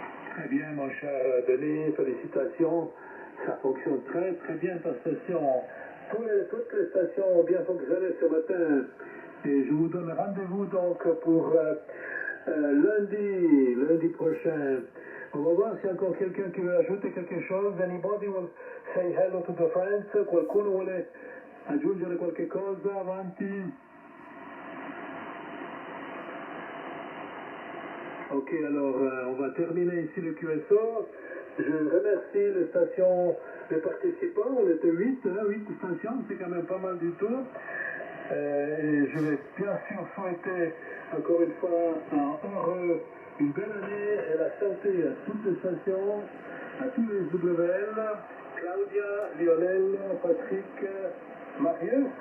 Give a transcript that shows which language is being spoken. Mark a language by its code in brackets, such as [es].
[fr] Très bien, mon cher Denis, félicitations. Ça fonctionne très très bien ta station. Toutes les stations ont bien fonctionné ce matin. Et je vous donne rendez-vous donc pour lundi prochain. On va voir s'il y a encore quelqu'un qui veut ajouter quelque chose. [en] Anybody will say hello to the friends? [it] Qualcuno vuole aggiungere qualche cosa avanti? [fr] Ok, alors on va terminer ici le QSO. Je remercie les stations, les participants. On était 8 stations, c'est quand même pas mal du tout. Et je vais bien sûr souhaiter encore une fois une belle année et la santé à toutes les stations, à tous les WL, Claudia, Lionel, Patrick, Marius.